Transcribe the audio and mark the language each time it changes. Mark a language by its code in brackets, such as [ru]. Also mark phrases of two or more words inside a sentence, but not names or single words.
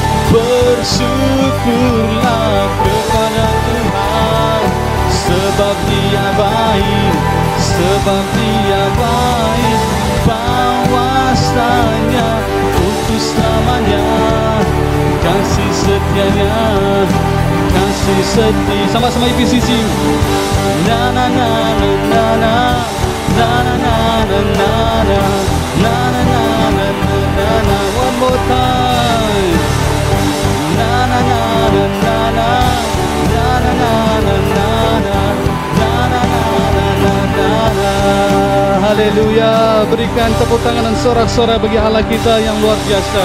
[id] Bersyukurlah kepada Tuhan, sebab Dia baik, sebab Dia baik. Bahwasanya untuk selamanya, kasih setianya, kasih setia. Sama-sama IPCC. Na na na na na na na na na na na na na na na na. [en] One more time. Na na na na na na na na na na na na na. [id] Haleluya. Berikan tepuk tangan dan sorak-sorai bagi Allah kita yang luar biasa.